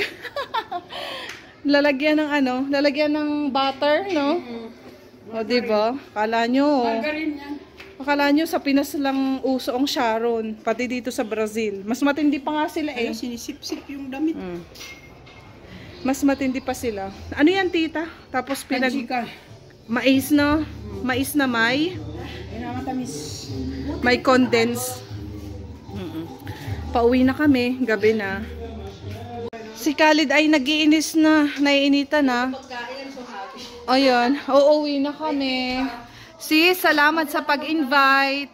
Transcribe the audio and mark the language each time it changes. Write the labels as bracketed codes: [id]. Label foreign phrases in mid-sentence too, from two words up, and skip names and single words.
[tl] Lalagyan ng ano, lalagyan ng butter, no? O, diba? Akala nyo sa Pinas lang uso ang sharon, pati dito sa Brazil. Mas matindi pa nga sila eh. Sinisip-sip yung damit. Mas matindi pa sila. Ano yan, tita? Tapos Kanjika. mais, no? Mais na may. Matamis. May condense. Pauwi na kami, gabi na. Si Khalid ay nag-iinis na, naiinitan na. Ayun, uuwi na kami. Salamat sa pag-invite.